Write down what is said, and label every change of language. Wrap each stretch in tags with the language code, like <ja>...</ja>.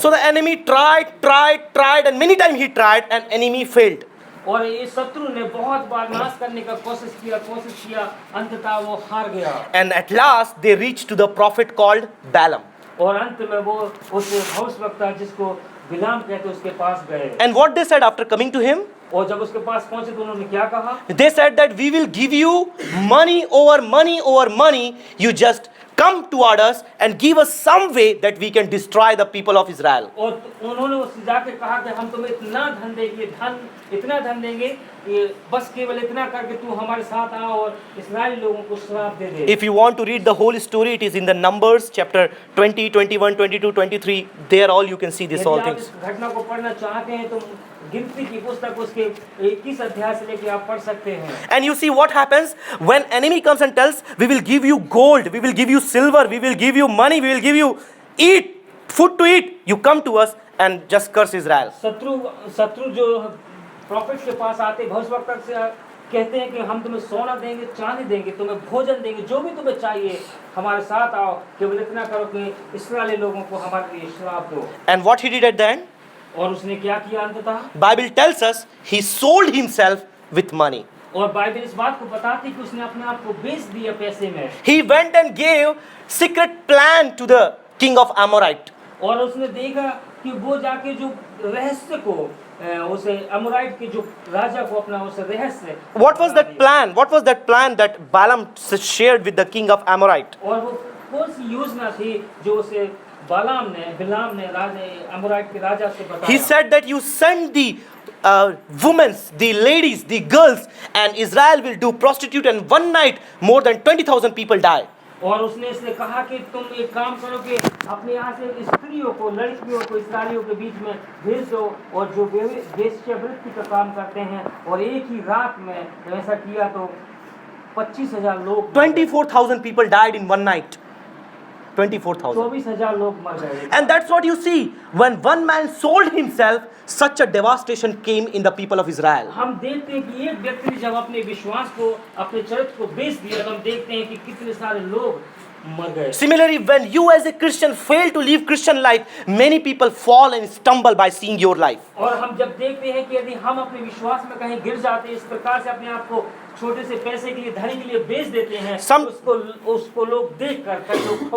<en>So the enemy tried, and many times he tried, and enemy failed.</en> <hi>और ये शत्रु ने बहुत बार नाश करने का कोशिश किया, अंततः वो हार गया।</hi> <en>And at last they reached to the prophet called Balaam.</en> <hi>और अंत में वो उस भविष्यवक्ता जिसको बिलाम कहते उसके पास गए।</hi> <en>And what they said after coming to him?</en> <hi>और जब उसके पास पहुंचे तो उन्होंने क्या कहा?</hi> <en>They said that we will give you money over money. You just come toward us and give us some way that we can destroy the people of Israel.</en> <hi>और उन्होंने उससे जाके कहा कि हम तुम्हें इतना धन देंगे कि बस केवल इतना करके तू हमारे साथ आ और इस्राएली लोगों को श्राप दे दे।</hi> <en>If you want to read the whole story, it is in the Numbers chapter 20, 21, 22, 23. There all you can see this all</en> <hi>यदि आप</hi> <en>things.</en> <hi>इस घटना को पढ़ना चाहते हैं तो गिनती की पुस्तक उसके 21 अध्याय से लेके आप पढ़ सकते हैं।</hi> <en>And you see what happens when enemy comes and tells, we will give you gold, we will give you silver, we will give you money, we will give you eat. food to eat, you come to us and just curse Israel.</en> <hi>शत्रु जो profit के पास आते भविष्यवक्ता से कहते हैं कि हम तुम्हें सोना देंगे, चांदी देंगे, तुम्हें भोजन देंगे, जो भी तुम्हें चाहिए हमारे साथ आओ, केवल इतना करो कि इस्राएली लोगों को हमारे लिए श्राप दो।</hi> <en>And what he did at the end?</en> <hi>और उसने क्या किया अंततः?</hi> <en>Bible tells us he sold himself with money.</en> <hi>और बाइबल इस बात को बताती कि उसने अपने आप को बेच दिया पैसे में।</hi> <en>He went and gave secret plan to the king of Amorite.</en> <hi>और उसने देखा कि वो जाके जो रहस्य को उसे अमोराइट के जो राजा को अपना उस रहस्य</hi> <en>What was that plan? What was that plan that Balaam shared with the king of Amorite?</en> <hi>और वो कौन सी योजना थी जो उसे बिलाम ने राजा अमोराइट के राजा से बताया?</hi> <en>He said that you send the women, the ladies, the girls, and Israel will do prostitute, and one night more than 20,000 people die.</en> <hi>और उसने इसने कहा कि तुम एक काम करो कि अपने यहाँ से स्त्रियों को, लड़कियों को इस्राएलियों के बीच में भेज दो, और जो वेश्यावृत्ति का काम करते हैं, और एक ही रात में ऐसा किया तो 25,000 लोग,</hi> <en>24,000 people died in one night. 24,000.</en> <hi>24,000 लोग मर गए।</hi> <en>And that's what you see. When one man sold himself, such a devastation came in the people of Israel.</en> <hi>हम देखते हैं कि एक व्यक्ति ने जब अपने विश्वास को, अपने चरित्र को बेच दिया, तो हम देखते हैं कि कितने सारे लोग मर गए।</hi> <en>Similarly, when you as a Christian fail to live Christian life, many people fall and stumble by seeing your life.</en> <hi>और हम जब देखते हैं कि यदि हम अपने विश्वास में कहीं गिर जाते हैं, इस प्रकार से अपने आप को छोटे से पैसे के लिए, धनी के लिए बेच देते हैं, उसको लोग देखकर</hi>